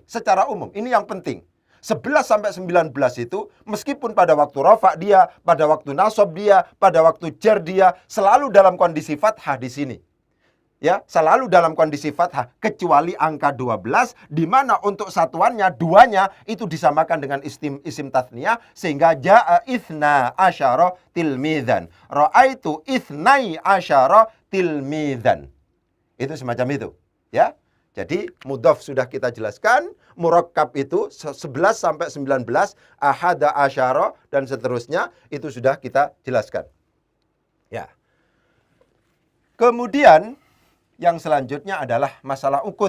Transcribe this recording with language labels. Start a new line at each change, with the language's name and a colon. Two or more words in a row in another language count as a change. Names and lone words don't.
Indonesian: Secara umum, ini yang penting. 11 sampai 19 itu, meskipun pada waktu rafa dia, pada waktu nasab dia, pada waktu jar dia, selalu dalam kondisi fathah di sini. Ya, selalu dalam kondisi fathah. Kecuali angka 12, di mana untuk satuannya, duanya, itu disamakan dengan
Arabic: اسم التثنية,
Indonesian: sehingga
Arabic: جاء اثنا عشر تلميذا. رأيت اثني عشر تلميذا.
Indonesian: Itu semacam itu, ya. Jadi mudhaf sudah kita jelaskan, murakkab itu 11 sampai 19,
Arabic: أحد عشر
Indonesian: dan seterusnya itu sudah kita jelaskan. Ya. Kemudian yang selanjutnya adalah masalah ukut.